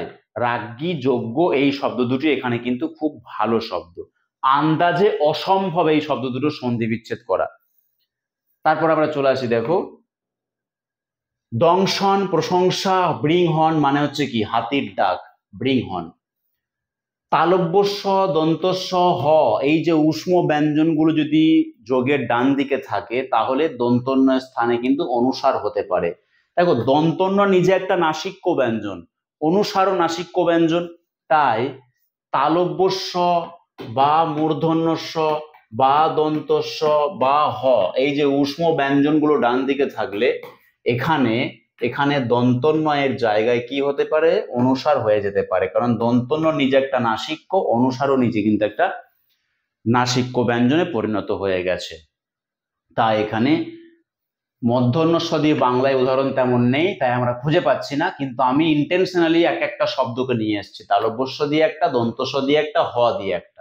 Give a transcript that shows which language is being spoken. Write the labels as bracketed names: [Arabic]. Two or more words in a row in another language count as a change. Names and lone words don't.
[Bangla] রাজ্ঞী, যোগ্য, এই শব্দ দুটি এখানে কিন্তু খুব ভালো শব্দ, আন্দাজে অসম্ভব এই শব্দ দুটো সন্ধি বিচ্ছেদ করা। তারপর আমরা চলে আসি, দেখো দংশন, প্রশংসা, বৃংহন মানে হচ্ছে কি? হাতির ডাক, বৃংহন। তালব্যস্ব, দন্তস্ব, হ, এই যে উষ্ম ব্যঞ্জনগুলো যদি যোগের ডান দিকে থাকে তাহলে দন্তন্য স্থানে কিন্তু অনুসার হতে পারে। দেখো দন্তন্য নিজে একটা নাসিক্য ব্যঞ্জন, অনুসারও নাসিক্য ব্যঞ্জন, তাই তালব্যস্ব বা মূর্ধন্যস্ব বা দন্তস্ব বা হ, এই যে উষ্ম ব্যঞ্জনগুলো ডান দিকে থাকলে এখানে দন্তন্বয়ের জায়গায় কি হতে পারে? অনুসার হয়ে যেতে পারে, কারণ দন্তন্য নিজে একটা নাসিক্য, অনুসারও নিজে কিন্তু একটা নাসিক্য ব্যঞ্জনে পরিণত হয়ে গেছে। তাই এখানে মধ্যন্যস্ব দিয়ে বাংলায় উদাহরণ তেমন নেই, তাই আমরা খুঁজে পাচ্ছি না, কিন্তু আমি ইন্টেনশনালি এক একটা শব্দকে নিয়ে এসেছি, তালব্যস্ব দিয়ে একটা, দন্তস্ব দিয়ে একটা, হ দিয়ে একটা।